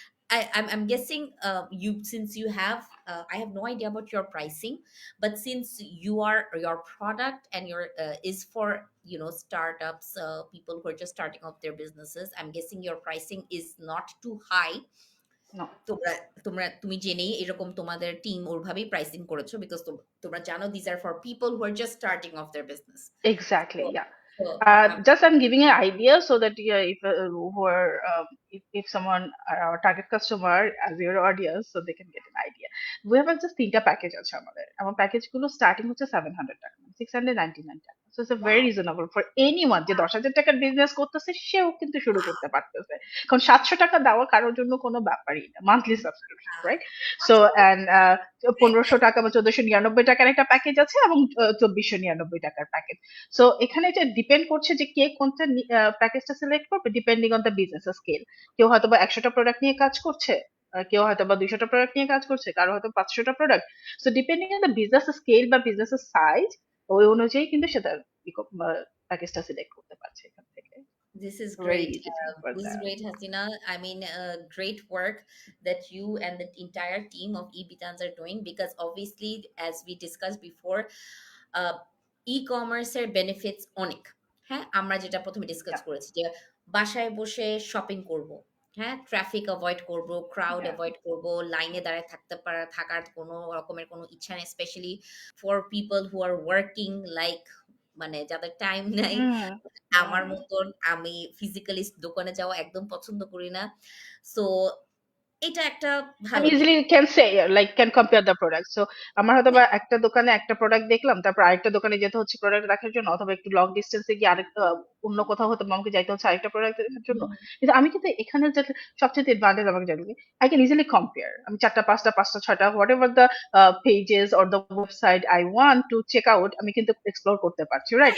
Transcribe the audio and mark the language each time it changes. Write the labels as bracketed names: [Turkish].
[English] I'm guessing you, since you have I have no idea about your pricing, but since your product and your is for startups, people who are just starting off their businesses, I'm guessing your pricing is not too high. No, [Bangla] তোমরা তুমি জেনেই এরকম তোমাদের team ওইভাবেই pricing করেছো, because তোমরা জানো [English] This are for people who are just starting of their business. exactly. [Bangla] তো [English] Yeah. [Bangla] তো [English] Just I'm giving an idea so that yeah, if who are if someone our target customer as your audience, so they can get an idea. We have just [Bangla] তিনটা package আছে আমাদের। আমার package গুলো starting হচ্ছে 700 টাকা, 699 টাকা। [English] So it's a very wow, reasonable for anyone [Bangla] যে 10,000 টাকার বিজনেস করতেছে সেও কিন্তু শুরু করতে পারতেছে। কারণ 700 টাকা দেওয়া কারোর জন্য কোনো ব্যাপারই না, মান্থলি সাবস্ক্রিপশন, রাইট? সো আচ্ছা, এন্ড 1500 টাকা বা 1499 টাকার একটা প্যাকেজ আছে, এবং 2499 টাকার প্যাকেজ। সো এখানে এটা ডিপেন্ড করছে যে কে কোনটা প্যাকেজটা সিলেক্ট করবে depending on the business scale. কেউ হয়তো বা 100টা প্রোডাক্ট নিয়ে কাজ করছে, কেউ হয়তো বা 200টা প্রোডাক্ট নিয়ে কাজ করছে, কারো হয়তো 500টা product. So depending on the business scale বা বিজনেস সাইজ, ওই অনুযায়ী কিন্তু সেটা প্যাকেজটা সিলেক্ট করতে পারছে এখান থেকে। [English] this is Very great. easy thing for This is that. great, Hasina. I mean, great work that you and the entire team of eBitans are doing, because obviously, as we discussed before, [Bangla] ই-কমার্সের benefits অনেক। হ্যাঁ, আমরা যেটা প্রথমে discuss [English] Yeah, [Bangla] করেছি যে বাসায় বসে shopping করব, হ্যাঁ, ট্রাফিক অ্যাভয়েড করব, ক্রাউড [English] yeah. [Bangla] অ্যাভয়েড করব, লাইনে দাঁড়ায় থাকার কোনো রকমের কোনো ইচ্ছা নেই, [English] specially for people who are working, [Bangla] like মানে যাদের টাইম নাই Mm, আমার mm. মতন। আমি ফিজিক্যালি দোকানে যাওয়া একদম পছন্দ করি না। সো এটা একটা [English] And [Bangla] ভালো দিক। [English] easily can say like can compare the products. [Bangla] So আমার হয়তো বা একটা দোকানে একটা প্রোডাক্ট দেখলাম, তারপর আরেকটা দোকানে যেতে হচ্ছে প্রোডাক্ট দেখার জন্য, অথবা একটু লং ডিস্টেন্সে গিয়ে আরেকটা অন্য কোথাও হতো আমাকে যাইতে হচ্ছে আরেকটা প্রোডাক্ট দেখার জন্য। কিন্তু আমি কিন্তু এখানে যে সবচেয়ে অ্যাডভান্টেজ আমাকে জানি, [English] I can easily compare. [Bangla] আমি চারটা পাঁচটা পাঁচটা ছয়টা [English] whatever the pages or the website I want to check out, [Bangla] আমি কিন্তু এক্সপ্লোর করতে পারছি, রাইট?